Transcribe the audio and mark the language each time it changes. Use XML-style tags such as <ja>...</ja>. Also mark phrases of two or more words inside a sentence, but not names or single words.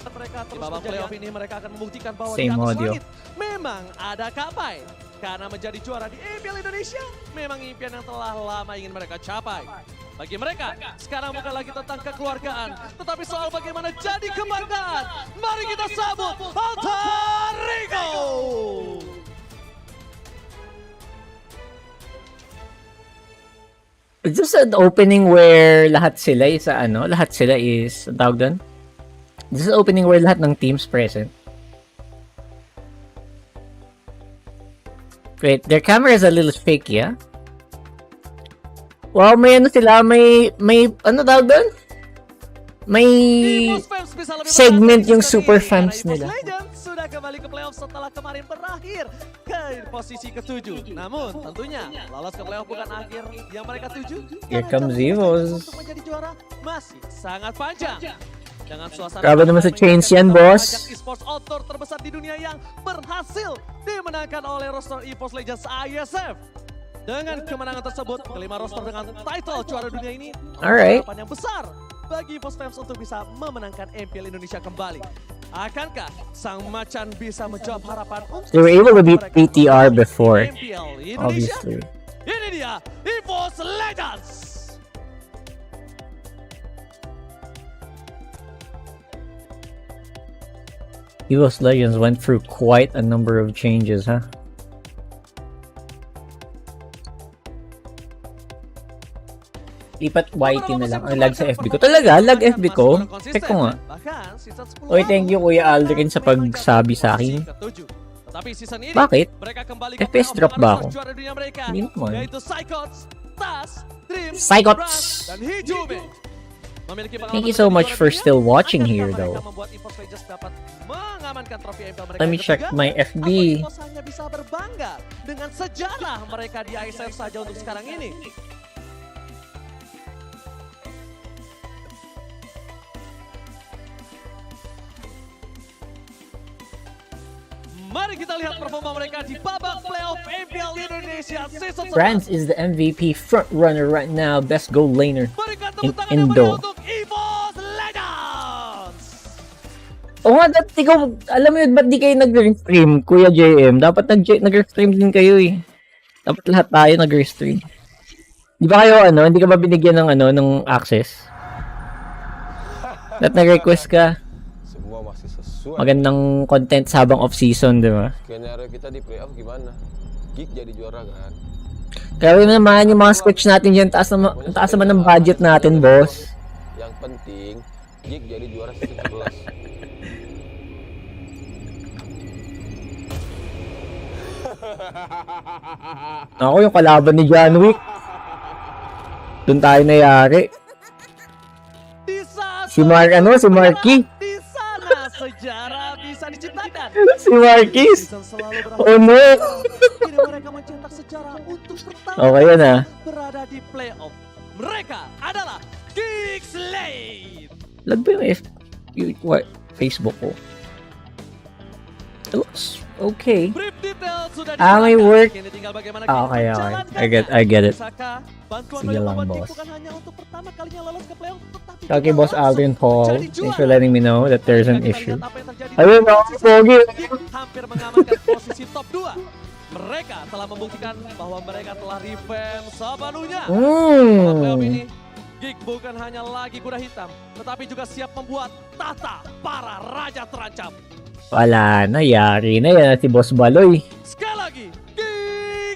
<id>Di babak playoff ini mereka akan membuktikan bahwa di atas langit memang ada kapai. Karena menjadi juara di MPL Indonesia memang impian yang telah lama ingin mereka capai. Bagi mereka, sekarang bukan lagi tentang kekeluargaan, tetapi soal bagaimana jadi kebanggaan. Mari kita sambut Alter Ego!</id> <en>Is this an opening where</en> <tl>lahat sila</tl> <en>is</en> <tl>ang tawag doon?</tl> <en>This is an opening where</en> <tl>lahat ng</tl> <en>teams present. Wait, their camera is a little fake, yeah?</en> <tl>Wow, may ano sila, may ano tawag doon? May segment yung super fans nila.</tl> <id>Sudah kembali ke playoff setelah kemarin berakhir ke posisi ke-7. Namun tentunya lolos ke playoff bukan akhir yang mereka tuju.</id> <en>Here comes Evos.</en> <id>Untuk menjadi juara masih sangat panjang. Dengan suasana</id> <tl>Grabe naman sa chains yan, boss.</tl> <id>e-sports outdoor terbesar di dunia yang berhasil dimenangkan oleh roster esports Legends ISF. Dengan kemenangan tersebut, kelima roster dengan title juara dunia ini</id> <en>Alright.</en> <id>harapan yang besar bagi esports fans untuk bisa memenangkan MPL Indonesia kembali. Akankah sang macan bisa menjawab harapan untuk</id> <en>They were able to beat PTR before,</en> <id>MPL Indonesia?</id> <en>obviously.</en> <id>Ini dia esports Legends.</id> <en>EVOS Legends went through quite a number of changes, huh?</en> <tl>Lipat YT na lang. Ang lag sa FB ko. Talaga? Lag FB ko? Check ko nga. Oy,</tl> <en>thank you</en> <tl>Kuya Aldrin sa pagsabi sa akin. Bakit? FPS drop ba ako? Hindi naman. Psychots!</tl> <en>Thank you so much for still watching here though. Let me check my FB.</en> <id>Hanya bisa berbangga dengan sejarah mereka di ISF saja untuk sekarang ini. Mari kita lihat performa mereka di babak playoff MPL Indonesia Season 1.</id> <en>Franz is the MVP front runner right now, best goal laner in Indo.</en> <tl>Oo nga, ikaw, alam mo yun, ba't di kayo nag-restream, Kuya JM? Dapat nag-restream din kayo eh. Dapat lahat tayo nag-restream. Di ba kayo, hindi ka ba binigyan ng, ng access? Dapat nag-request ka.</tl> <id>Semua masih sesuai.</id> <tl>Magandang content habang off-season, di ba?</tl> <id>Skenario kita di playoff gimana? Geek jadi juara kan?</id> <tl>Kaya naman yung mga sketch natin dyan, taas naman ng budget natin, boss.</tl> <id>Yang penting, Geek jadi juara season 11.</id> <tl>Ako yung kalaban ni John Wick. Doon tayo nayari. Si Marky.</tl> <id>Di sana sejarah bisa diciptakan.</id> <tl>Si Marquis. Oh no.</tl> <id>Kini mereka mencetak sejarah untuk pertama</id> <tl>Okay yan ah.</tl> <id>berada di playoff. Mereka adalah Geek Slate.</id> <tl>Lag ba yung Facebook ko?</tl> <en>It looks okay.</en> <id>Brief detail sudah</id> <tl>May</tl> <id>dijelaskan.</id> <tl>work.</tl> <id>Kini tinggal bagaimana</id> <en>Okay.</en> <id>menjalankannya.</id> <en>I get it.</en> <id>Saka, bantuan</id> <tl>Sige</tl> <id>dari</id> <tl>lang,</tl> <id>pemain</id> <tl>boss.</tl> <id>bukan hanya untuk pertama kalinya lolos ke playoff, tetapi</id> <en>Okay, juga Boss</en> <id>langsung</id> <en>Aldrin Paul.</en> <id>jadi</id> <en>Thanks</en> <id>juara.</id> <en>for letting me know that there's an</en> <id>Jika kita</id> <en>issue.</en> <id>lihat apa yang terjadi di</id> <tl>Ayun,</tl> <id>season</id> <tl>Pogi.</tl> <id>Geek hampir mengamankan posisi top 2. Mereka telah membuktikan bahwa mereka telah revamp sepenuhnya. Pada playoff ini, Geek bukan hanya lagi kuda hitam, tetapi juga siap membuat tahta para raja terancam.</id> <tl>Wala na, yari na yan si Boss Baloy.</tl> <id>Sekali lagi, Geek</id>